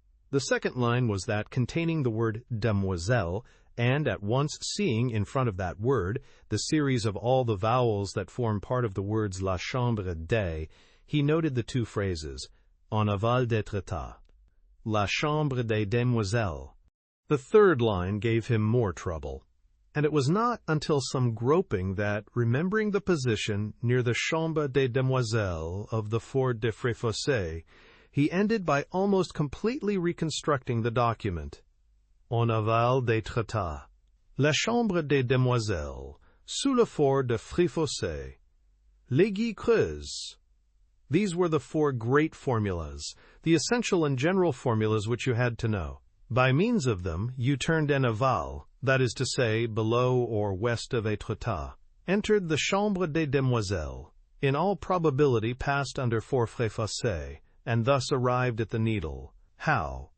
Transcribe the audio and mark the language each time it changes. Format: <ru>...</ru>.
<en>The second line was that containing the word demoiselle, and at once seeing in front of that word the series of all the vowels that form part of the words la chambre des, he noted the 2 phrases,</en> <fr>En aval des Treatise, La chambre des demoiselles.</fr> <en>The third line gave him more trouble, and it was not until some groping that, remembering the position near the chambre des demoiselles of the Fort de Fréfossé, he ended by almost completely reconstructing the document.</en> <fr>En aval des Treatise, La chambre des demoiselles, sous le fort de Fréfossé, l'Aiguille Creuse.</fr> <en>These were the 4 great formulas, the essential and general formulas which you had to know. By means of them, you turned en aval, that is to say, below or west of Treatise, entered the Chambre des Demoiselles, in all probability passed under Fort Fréfossé, and thus arrived at the needle. How?</en>